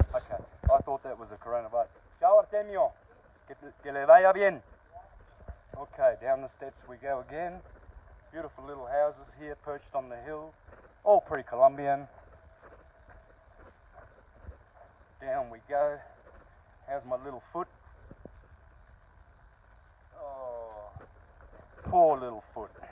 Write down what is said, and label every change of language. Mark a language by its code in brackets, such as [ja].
[en] Okay, I thought that was a coronavirus. [es] Chao, Artemio, que le vaya bien. [en] Okay, down the steps we go again. Beautiful little houses here perched on the hill, all pre-Columbian. Down we go. How's my little foot? Oh, poor little foot.